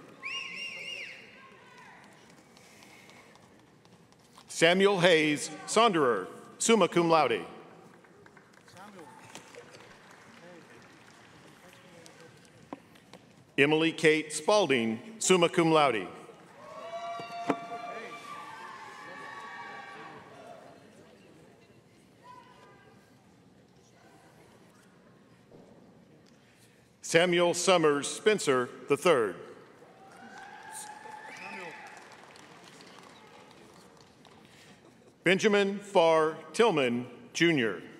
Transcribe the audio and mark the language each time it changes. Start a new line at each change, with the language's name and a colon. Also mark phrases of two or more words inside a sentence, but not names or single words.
English: Samuel Hayes Sonderer,
Latin: summa cum laude.
English: Emily Kate Spalding,
Latin: summa cum laude.
English: Samuel Summers Spencer III. Benjamin Farr Tillman, Jr.